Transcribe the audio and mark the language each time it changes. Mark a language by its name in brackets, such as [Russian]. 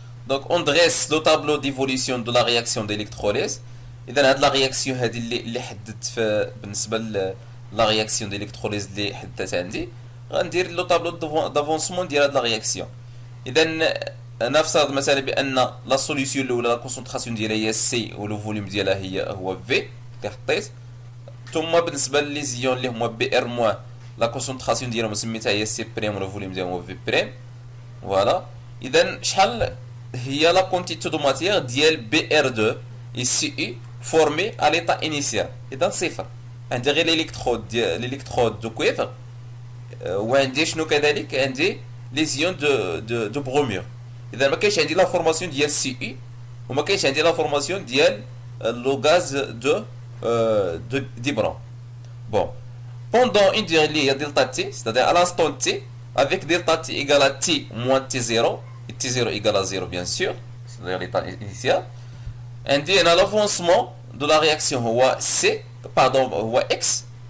[French] Donc on dresse le tableau d'évolution de la réaction d'électrolyse. [Arabic] إذا هاد لا رياكسيون هادي اللي حددت بالنسبة لا رياكسيون d'électrolyse اللي حددت عندي غندير لو طابلو دافونسمون ديال هاد لا رياكسيون. إذا نفترض مثلا بأن لا سوليسيون الأولى لا كونسونطراسيون ديالها هي سي ولو فوليوم ديالها هو في اللي حطيت ثم بالنسبة لي زيون اللي هما بي ار موان لا كونسونطراسيون ديالهم سميتها هي سي بريم ولو فوليوم ديالهم هو في بريم فوالا. إذا شحال هي la quantité de matière ديال BR2 et CU formée à l'état initial إذا صفر عندي غير l'électrode de cuivre وعندي شنو كذلك عندي les ions de bromure إذا ما كاينش عندي لا فورماسيون ديال CU وما كاينش عندي لا فورماسيون ديال لو غاز de d'hydrogène. [French] Bon pendant une durée اللي هي delta T c'est-à-dire à l'instant T avec delta T égale à T moins T0 et T0 égale à 0 bien sûr, c'est-à-dire l'état initial. [Arabic] عندي هنا l'avancement de la réaction هو C pardon هو X.